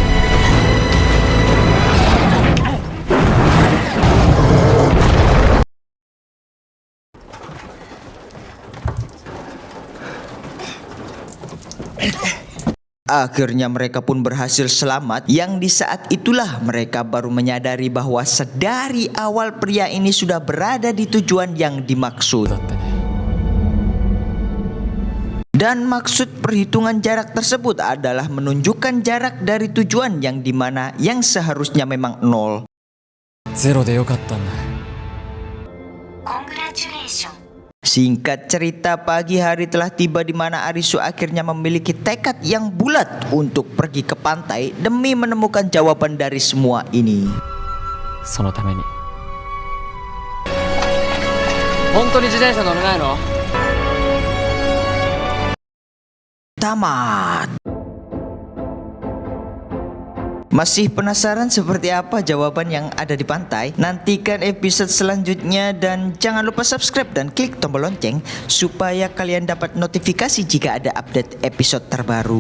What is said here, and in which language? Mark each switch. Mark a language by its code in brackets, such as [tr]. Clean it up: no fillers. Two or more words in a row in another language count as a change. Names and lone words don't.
[id] Akhirnya mereka pun berhasil selamat, yang di saat itulah mereka baru menyadari bahwa sedari awal pria ini sudah berada di tujuan yang dimaksud. Dan maksud perhitungan jarak tersebut adalah menunjukkan jarak dari tujuan yang dimana yang seharusnya memang 0. [ja] 0 でよかったんだ。 [id] Singkat cerita, pagi hari telah tiba di mana Arisu akhirnya memiliki tekad yang bulat untuk pergi ke pantai demi menemukan jawaban dari semua ini. [ja] そのために。本当に自転車乗れないの? [id] Tamat. Masih penasaran seperti apa jawaban yang ada di pantai? Nantikan episode selanjutnya dan jangan lupa subscribe dan klik tombol lonceng supaya kalian dapat notifikasi jika ada update episode terbaru.